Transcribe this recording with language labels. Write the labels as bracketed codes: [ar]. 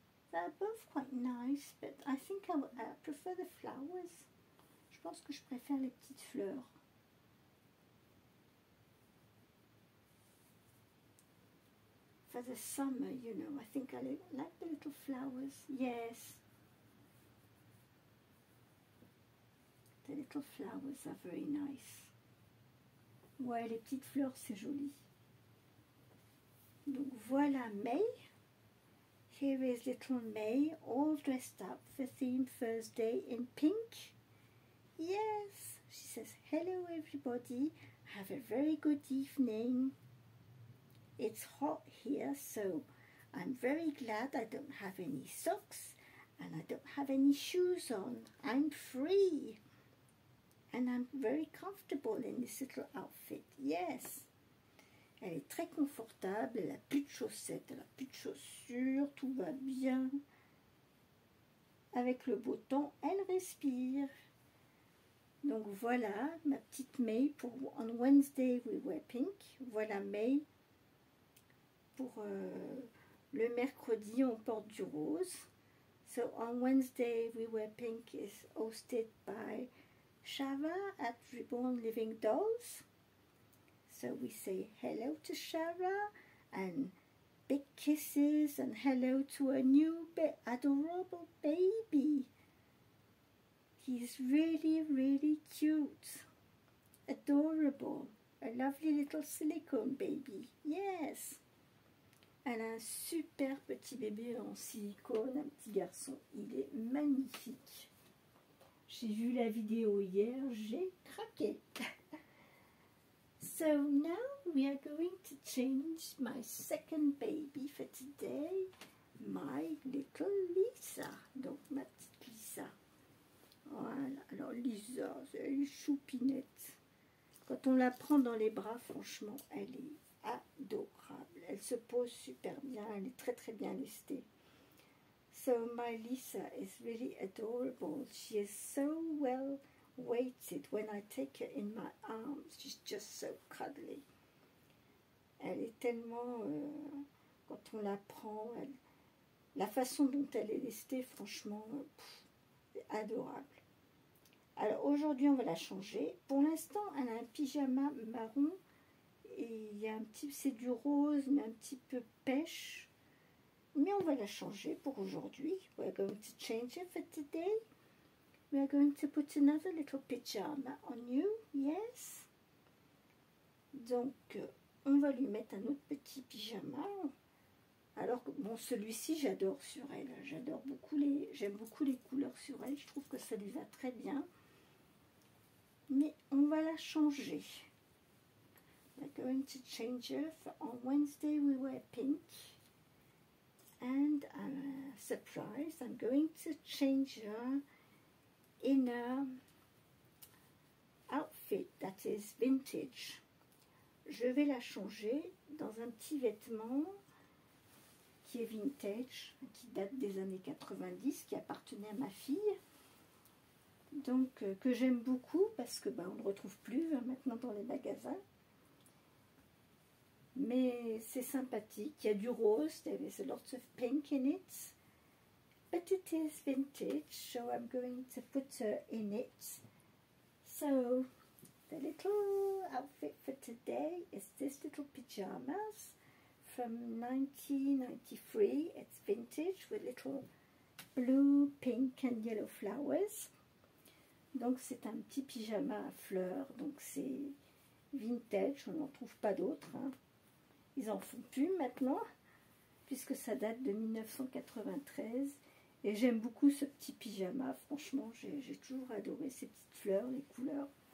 [en] They're both quite nice, but I think I prefer the flowers. [fr] Je pense que je préfère les petites fleurs. [en] For the summer, you know, I think I like the little flowers. Yes. The little flowers are very nice. [fr] Ouais, les petites fleurs, c'est joli. Donc voilà May. [en] Here is little May, all dressed up for Theme Thursday in pink. Yes, she says, hello everybody, have a very good evening. It's hot here, so I'm very glad I don't have any socks and I don't have any shoes on. I'm free. And I'm very comfortable in this little outfit. Yes. [fr] Elle est très confortable, elle n'a plus de chaussettes, elle n'a plus de chaussures, tout va bien. Avec le beau temps, elle respire. Donc voilà, ma petite May pour On Wednesday We Wear Pink. Voilà May. Pour le mercredi, on porte du rose. [en] So On Wednesday We Wear Pink is hosted by Shara at Reborn Living Dolls. So we say hello to Shara and big kisses and hello to a new adorable baby. He's really, really cute, adorable, a lovely little silicone baby. Yes. [fr] Elle a un super petit bébé en silicone, un petit garçon. Il est magnifique. J'ai vu la vidéo hier, j'ai craqué. [en] So now we are going to change my second baby for today, my little Lisa. [fr] Donc ma petite Lisa. Voilà, alors Lisa, c'est une choupinette. Quand on la prend dans les bras, franchement, elle est adorable. Elle se pose super bien, elle est très très bien lestée. [en] So my Lisa is really adorable. She is so well weighted. When I take her in my arms, she's just so cuddly. [fr] Elle est tellement, quand on la prend, la façon dont elle est lestée, franchement, c'est adorable. Alors aujourd'hui, on va la changer. Pour l'instant, elle a un pyjama marron et il y a un petit, c'est du rose, mais un petit peu pêche. Mais on va la changer pour aujourd'hui. [en] We're going to change it for today. We are going to put another little pyjama on you. [fr] Yes. Donc, on va lui mettre un autre petit pyjama. Alors que, bon, celui-ci, j'adore sur elle. J'aime beaucoup les couleurs sur elle. Je trouve que ça lui va très bien. Mais on va la changer. [en] We're going to change her. On Wednesday, we wear pink. And surprise, I'm going to change her in a outfit that is vintage. [fr] Je vais la changer dans un petit vêtement qui est vintage, qui date des années 90, qui appartenait à ma fille. Donc que j'aime beaucoup parce que on ne le retrouve plus maintenant dans les magasins. Mais c'est sympathique. Il y a du rose. [en] There is a lot of pink in it. But it is vintage, so I'm going to put her in it. So the little outfit for today is this little pyjamas from 1993. It's vintage with little blue, pink and yellow flowers. [fr] Donc c'est un petit pyjama à fleurs, donc c'est vintage, on n'en trouve pas d'autres. Hein. Ils en font plus maintenant, puisque ça date de 1993. Et j'aime beaucoup ce petit pyjama, franchement, j'ai toujours adoré ces petites fleurs, les couleurs.